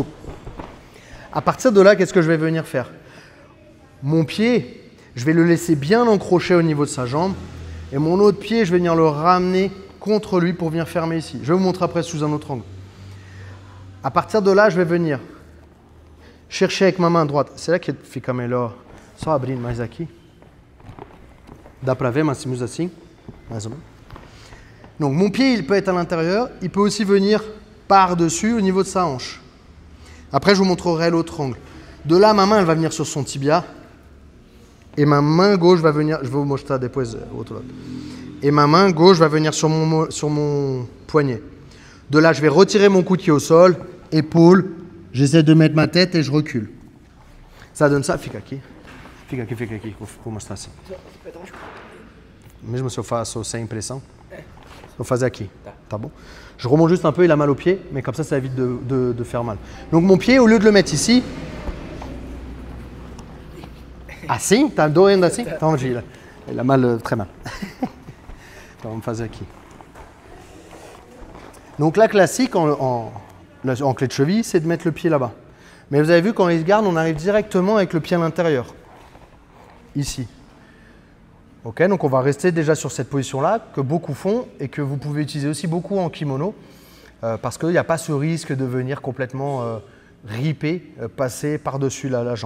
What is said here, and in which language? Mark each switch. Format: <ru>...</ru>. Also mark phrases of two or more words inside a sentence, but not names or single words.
<fr>À partir de là, qu'est-ce que je vais venir faire? Mon pied, je vais le laisser bien encrocher au niveau de sa jambe et mon autre pied, je vais venir le ramener contre lui pour venir fermer ici. Je vais vous montrer après sous un autre angle. À partir de là, je vais venir chercher avec ma main droite. C'est là que</fr> <pt>fica melhor. Só abrindo mais aqui. Dá para ver, mais assim, mais ou menos.</pt> <fr>Donc mon pied, il peut être à l'intérieur, il peut aussi venir par-dessus au niveau de sa hanche. Après, je vous montrerai l'autre angle. De là, ma main, elle va venir sur son tibia. Et ma main gauche va venir, je vais vous montrer depois au</fr> <pt>outro lado.</pt> <fr>Et ma main gauche va venir sur mon poignet. De là, je vais retirer mon coude qui est au sol, épaule, j'essaie de mettre ma tête et je recule. Ça donne ça,</fr> <pt>fica aqui. Fica aqui, vou mostrar assim. Mesmo se eu faço sem pressão, vou fazer aqui, tá bom?</pt> <fr>Je remonte juste un peu, il a mal au pied, mais comme ça évite de faire mal. Donc mon pied, au lieu de le mettre ici,</fr> <pt>assim, tá doendo assim? Então,</pt> <fr>il a mal, très mal.</fr> <pt>Então, vamos fazer aqui.</pt> <fr>Donc la classique en clé de cheville, c'est de mettre le pied là-bas. Mais vous avez vu, quand il se garde, on arrive directement avec le pied à l'intérieur. Ici. Ok, donc on va rester déjà sur cette position-là que beaucoup font et que vous pouvez utiliser aussi beaucoup en kimono parce qu'il n'y a pas ce risque de venir complètement ripper, passer par-dessus la jambe.</fr>